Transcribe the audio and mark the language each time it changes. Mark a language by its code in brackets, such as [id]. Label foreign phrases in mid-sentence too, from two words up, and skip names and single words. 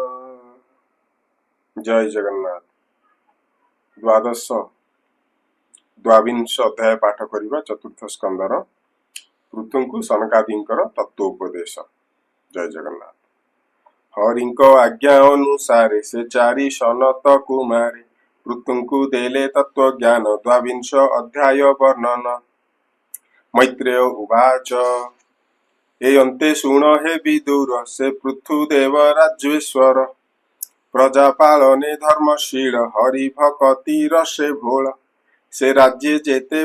[or] ଜୟ ଜଗନ୍ନାଥ। ଦ୍ୱାବିଂଶ ଅଧ୍ୟାୟ ପାଠ କରିବା ଚତୁର୍ଥ ସ୍କନ୍ଦର ପୃଥୁଙ୍କୁ ସନକାଦିଙ୍କର ତତ୍ତ୍ୱୋପଦେଶ। ଜୟ ଜଗନ୍ନାଥ। ହରିଙ୍କୋ ଆଜ୍ଞା ଅନୁସାରେ ସେ ଚାରି ସନତ କୁମାରେ ପୃଥୁଙ୍କୁ ଦେଲେ ତତ୍ତ୍ୱ ଜ୍ଞାନ ଦ୍ୱାବିଂଶ ଅଧ୍ୟାୟ ବର୍ଣ୍ଣନ। [sa] मैत्रेय उवाच [or] ଏ ଅନ୍ତେ ଶୁଣ ହେ ବିଦୁର ସେ ପୃଥୁଦେବ ରାଜ୍ୟେଶ୍ୱର ପ୍ରଜାପାଳନେ ଧର୍ମଶୀଳ ହରିଭକ୍ତି ରସେ ଭୋଳ ସେ ରାଜ୍ୟେ ଜେତେ